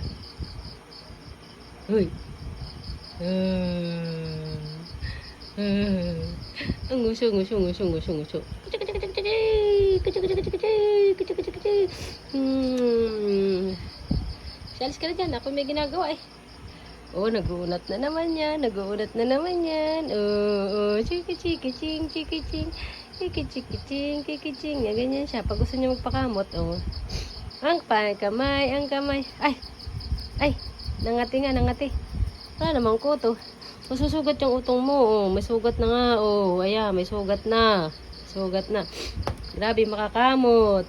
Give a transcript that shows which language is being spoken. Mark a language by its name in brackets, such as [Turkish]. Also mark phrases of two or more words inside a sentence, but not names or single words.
[Filipino] Hoy. Ang nguso. Sialis ka na dyan. Ako may ginagawa eh. Nag-uunat na naman yan. Chiki-chiki-ching. Chiki-chiki-ching. Ganyan siya. Pag gusto niya magpakamot, Ang kamay. Ay, nangati. Wala namang kuto. Masusugat yung utong mo, May sugat na nga, Ayan, may sugat na. Grabe, makakamot.